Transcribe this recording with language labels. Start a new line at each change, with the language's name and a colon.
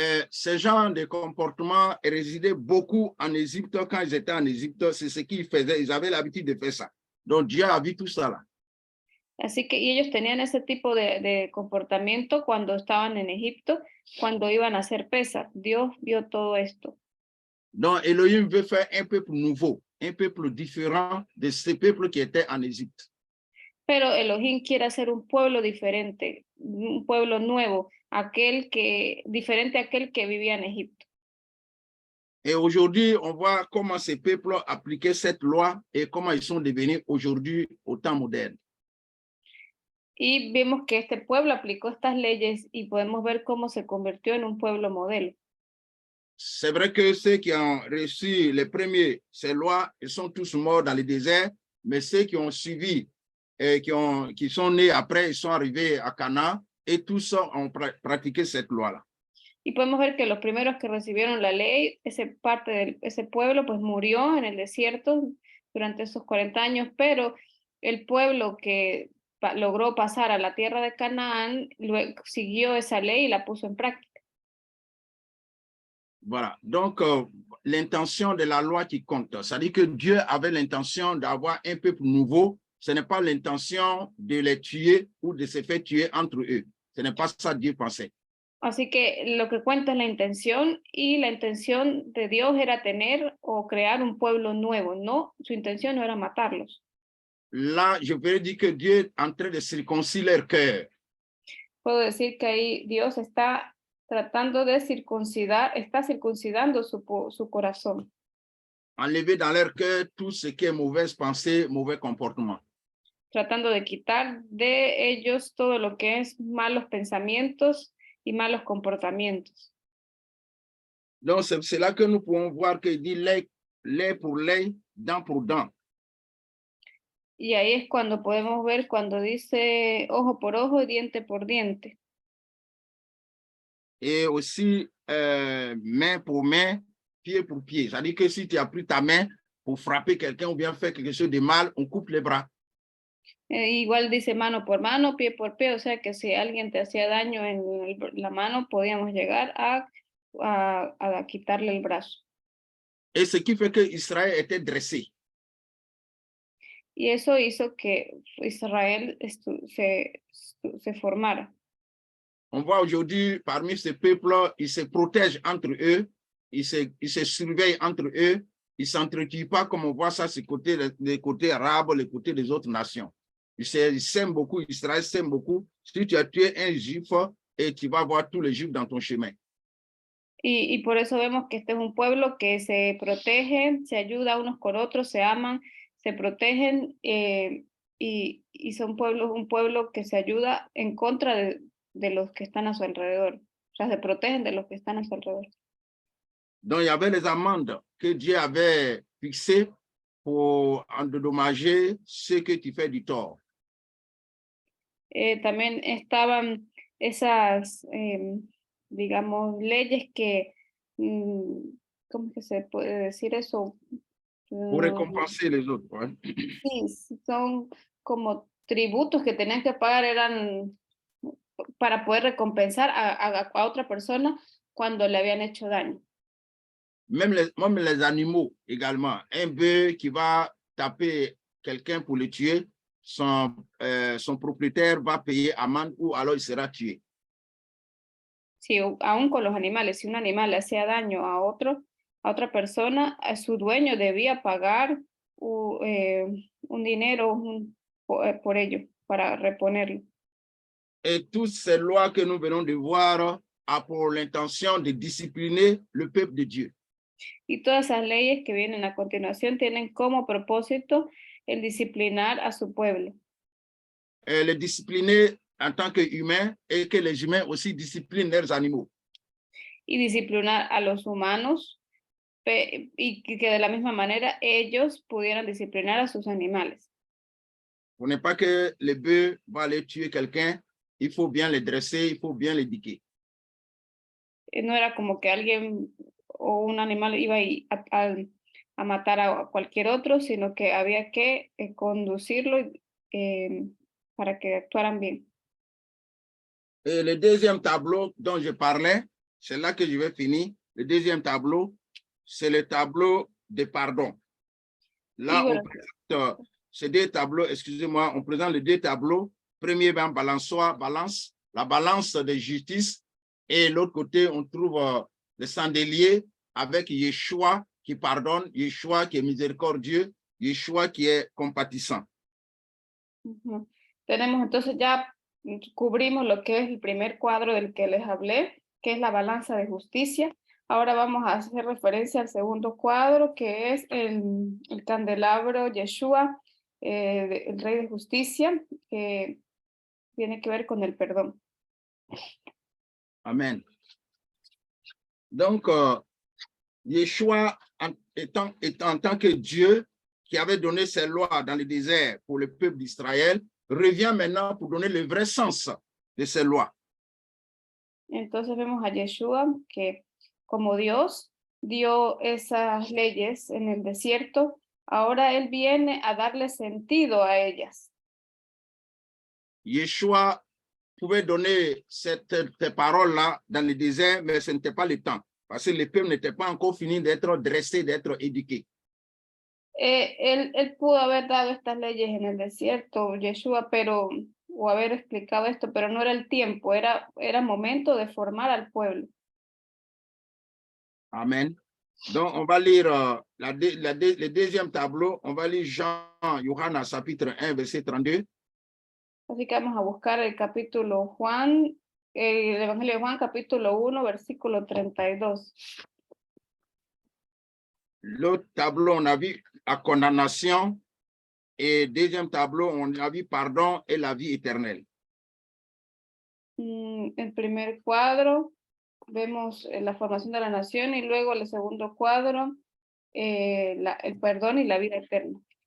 French: Ce genre de comportement résidait beaucoup en Égypte. Quand ils étaient en Égypte, c'est ce qu'ils faisaient. Ils avaient l'habitude de faire ça. Donc Dieu a vu tout ça là.
Spanish: Así que y ellos tenían ese tipo de comportamiento cuando estaban en Egipto, cuando iban a hacer pesas. Dios vio todo esto.
French: Donc Elohim veut faire un peuple nouveau, un peuple différent de ces peuples qui étaient en Égypte.
Spanish: Pero Elohim quiere hacer un pueblo diferente, un pueblo nuevo, diferente a aquel que vivía en Egipto.
French: Et aujourd'hui, on voit comment ces peuples appliquaient cette loi et comment ils sont devenus aujourd'hui au temps moderne.
Spanish: Y vemos que este pueblo aplicó estas leyes y podemos ver cómo se convirtió en un pueblo modelo.
French: C'est vrai que ceux qui ont reçu les premiers, ces lois, ils sont tous morts dans le désert, mais ceux qui ont suivi et qui sont nés après, ils sont arrivés à Canaan et tous ont pratiqué cette loi-là.
Spanish: Y podemos ver que los primeros que recibieron la ley, ese pueblo pues murió en el desierto durante esos 40 años, pero el pueblo que logró pasar a la tierra de Canaán luego siguió esa ley y la puso en práctica.
French: Voilà, donc l'intention de la loi qui compte, c'est-à-dire que Dieu avait l'intention d'avoir un peuple nouveau, ce n'est pas l'intention de les tuer ou de se faire tuer entre eux, ce n'est pas ça que Dieu pensait.
Spanish: Así que lo que cuenta es la intención y la intención de Dios era tener o crear un pueblo nuevo, no, su intención no era matarlos.
French: Là, je voudrais dire que Dieu est en train de circoncire leur cœur.
Spanish: Puedo decir que ahí Dios está tratando de está circuncidando su corazón.
French: Enlever dans leur cœur tout ce qui est mauvaise pensée, mauvais comportement.
Spanish: Tratando de quitar de ellos todo lo que es malos pensamientos y malos comportamientos.
French: Donc, c'est là que nous pouvons voir qu'il dit lait pour lait, dent pour dent.
Spanish: Y ahí es cuando podemos ver cuando dice ojo por ojo y diente por diente.
French: Et aussi main pour main, pied pour pied. C'est-à-dire que si tu as pris ta main pour frapper quelqu'un ou bien faire quelque chose de mal, on coupe les bras.
Spanish: Igual dice mano por mano, pie por pie, o sea que si alguien te hacía daño en la mano, podíamos llegar a quitarle el brazo.
French: Et ce qui fait que Israël était dressé.
Spanish: Y eso hizo que Israel se formara.
French: On voit aujourd'hui, parmi ces peuples, ils se protègent entre eux, ils se surveillent entre eux, ils ne s'entretuent pas comme on voit ça du côté arabe, le côté des autres nations. Ils s'aiment beaucoup, Israël s'aime beaucoup. Si tu as tué un juif, et tu vas voir tous les juifs dans ton chemin.
Spanish: Y por eso vemos que este es un pueblo que se protege, se ayuda unos con otros, se aman, se protegen y son un pueblo que se ayuda en contra de los que están a su alrededor. O sea, se protegen de los que están a su alrededor.
French: Donc, il y avait les amendes que Dieu avait fixées pour endommager ceux que tu fais du tort.
Spanish: También estaban esas, digamos, leyes que, ¿cómo que se puede decir eso?
French: Pour récompenser les autres. Ouais.
Spanish: Sí, son como tributos que tenían que pagar, eran para poder recompensar a otra persona cuando le habían hecho daño.
French: Même les animaux également. Un bœuf qui va taper quelqu'un pour le tuer, son propriétaire va payer amende ou alors il sera tué.
Spanish: Sí, aún con los animales, si un animal le hacía daño a otro, a otra persona, a su dueño debía pagar un dinero por ello, para reponerlo.
French: Et toutes ces lois que nous venons de voir a pour l'intention de discipliner le peuple de Dieu.
Spanish: Y todas esas leyes que vienen a continuación tienen como propósito el disciplinar a su pueblo.
French: Les discipliner en tant qu'humains et que les humains aussi disciplinent leurs animaux.
Spanish: Y disciplinar a los humanos y que de la misma manera ellos pudieran disciplinar a sus animales.
French: Pour ne pas que le bœuf va aller tuer quelqu'un, il faut bien les dresser, il faut bien l'éduquer.
Spanish: No era como que alguien o un animal iba a matar a cualquier otro, sino que había que conducirlo para que actuaran bien.
French: Et le deuxième tableau dont je parlais, c'est là que je vais finir. Le deuxième tableau, c'est le tableau de pardon. Là, on présente ces deux tableaux, excusez-moi, on présente les deux tableaux. Premier, balançoire, balance, la balance de justice. Et l'autre côté, on trouve le chandelier avec Yeshua qui pardonne, Yeshua qui est miséricordieux, Yeshua qui est compatissant.
Spanish: Tenemos entonces ya cubrimos lo que es el primer cuadro del que les hablé, que es la balanza de justicia. Ahora vamos a hacer referencia al segundo cuadro, que es el candelabro Yeshua, el rey de justicia, que tiene que ver con el perdón. Amen.
French: Donc, Yeshua, en tant que Dieu qui avait donné ses lois dans le désert pour le peuple d'Israël, revient maintenant pour donner le vrai sens de ces lois.
Spanish: Entonces vemos a Yeshua que como Dios dio esas leyes en el desierto, ahora Él viene a darle sentido a ellas.
French: Yeshua pouvait donner ces paroles-là dans le désert, mais ce n'était pas le temps, parce que le peuple n'était pas encore fini d'être dressé, d'être éduqué.
Spanish: Él pudo haber dado estas leyes en el desierto, Yeshua, o haber explicado esto, pero no era el tiempo, era momento de formar al pueblo. Amen.
French: Donc, on va lire le deuxième tableau, on va lire Jean, chapitre 1, verset 32.
Spanish: Así que vamos a buscar el capítulo Juan, el Evangelio de Juan, capítulo 1, versículo 32.
French: L'autre tableau, on a vu la condamnation, et deuxième tableau, on a vu pardon et la vie éternelle.
Spanish: El primer cuadro, vemos la formación de la nación, y luego el segundo cuadro, el perdón y la vida eterna.